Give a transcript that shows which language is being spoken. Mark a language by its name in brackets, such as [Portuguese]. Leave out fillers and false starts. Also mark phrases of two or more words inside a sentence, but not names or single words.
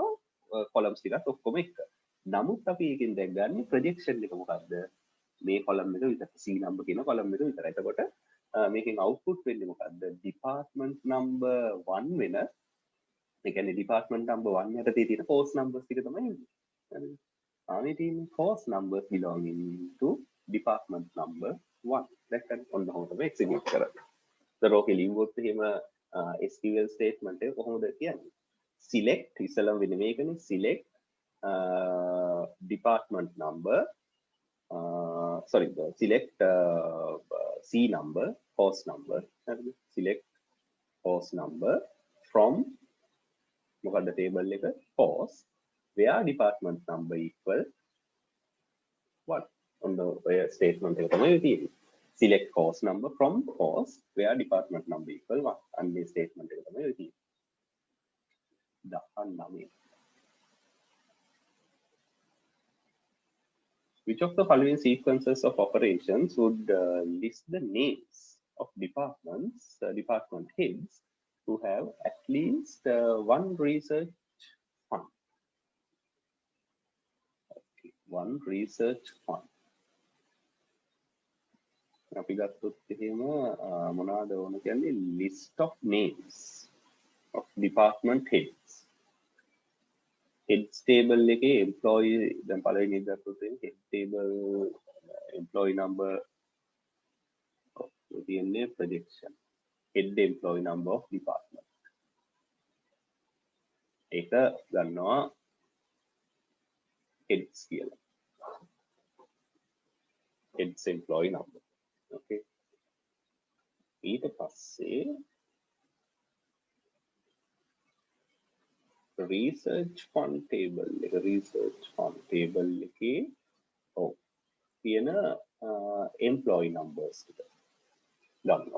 [Sinhala] columns ටිකත් ඔක්කොම එක. නමුත් අපි එකෙන් දැන් ගන්න projection එක මොකද්ද? මේ column එක විතර C number කියන column එක විතරයි. එතකොට මේකෙන් output වෙන්නේ මොකද්ද? [English] department number 1 [Sinhala] වෙන ඒ කියන්නේ [English] department number 1 [Sinhala] යටතේ තියෙන [English] course numbers [Sinhala] ටික තමයි එන්නේ. හරිද? මේ තියෙන [English] course numbers belonging to department number 1. [Sinhala] දැක්කද? ඔන්න ඔහොම තමයි execute කරන්නේ. ඒකෝක ලියුවොත් එහෙම [English] SQL statement [Sinhala] එක කොහොමද කියන්නේ? [English] select [Sinhala] ඉස්සලම වෙන්නේ මේකනේ [English] select department number select C number, course number, select course number from මොකද්ද table එක course where department number equal 1. on the statement [Sinhala] එක තමයි තියෙන්නේ. [English] select course number from course where department number equal 1. [Sinhala] and මේ statement එක තමයි තියෙන්නේ. 19. [English] Which of the following sequences of operations would list the names of departments, department heads who have at least one research fund? Okay, one research fund. [Sinhala] අපි ගත්තොත් එහෙම මොනවාද ඕන කියන්නේ [English] list of names of department heads. heads table [Sinhala] එකේ employee දැන් පළවෙනි එක ගත්තොත් [English] head table employee number [Sinhala] තියෙන්නේ [English] projection head employee number of department [Sinhala] ඒක ගන්නවා heads කියලා [English] heads employee number okay [Sinhala] ඊට පස්සේ [English] research fund table [Sinhala] එකේ තියෙන [English] employee numbers [Sinhala] ටික ගන්නවා.